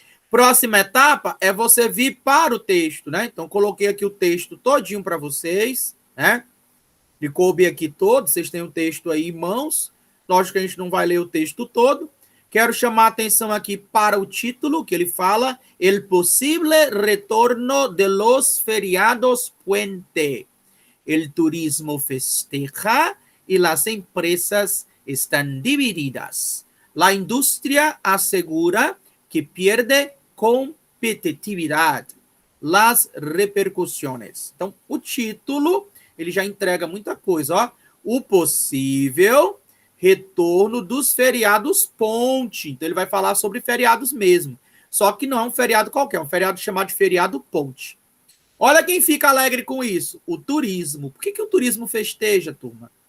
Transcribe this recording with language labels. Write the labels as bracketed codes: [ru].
[pt] Próxima etapa é você vir para o texto, né? Então coloquei aqui o texto todinho para vocês, né? De coube aqui todo, vocês têm o texto aí em mãos. Lógico que a gente não vai ler o texto todo. Quero chamar a atenção aqui para o título, que ele fala [es] El posible retorno de los feriados puente. El turismo festeja y las empresas están divididas. La industria asegura que pierde competitividad. Las repercusiones. [pt] Então, o título ele já entrega muita coisa, ó. O possível retorno dos feriados ponte. Então, ele vai falar sobre feriados mesmo. Só que não é um feriado qualquer, é um feriado chamado de feriado ponte. Olha quem fica alegre com isso, o turismo. Por que o turismo festeja, turma?